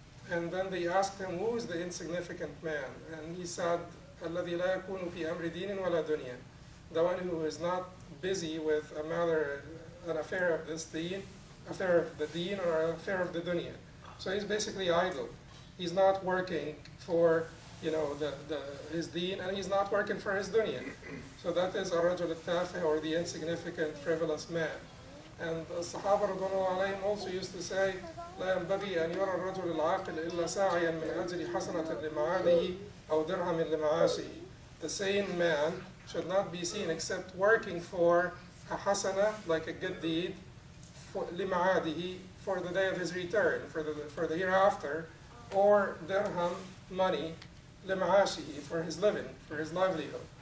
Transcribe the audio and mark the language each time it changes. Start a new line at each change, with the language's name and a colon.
English: And then they asked him, who is the insignificant man? And he said,
Arabic: الَّذِي لَا يَكُونُ فِي أَمْرِ دِينٍ وَلَا دُنْيَا.
English: The one who is not busy with an affair of this deen, affair of the deen, or an affair of the dunya. So he's basically idle. He's not working for, his deen, and he's not working for his dunya. So that is
Arabic: الرجل التافه,
English: or the insignificant, frivolous man. And the Sahaba radhiyallahu alayhim also used to say,
Arabic: لا ينبغي أن يرى الرجل العاقل إلا ساعيا من أجل حسنة لمعاده أو درهم لمعاشه.
English: The sane man should not be seen except working for a hasana, like a good deed, for
Arabic: لمعاده,
English: for the day of his return, for the hereafter, or dirham, money,
Arabic: لمعاشه,
English: for his living, for his livelihood.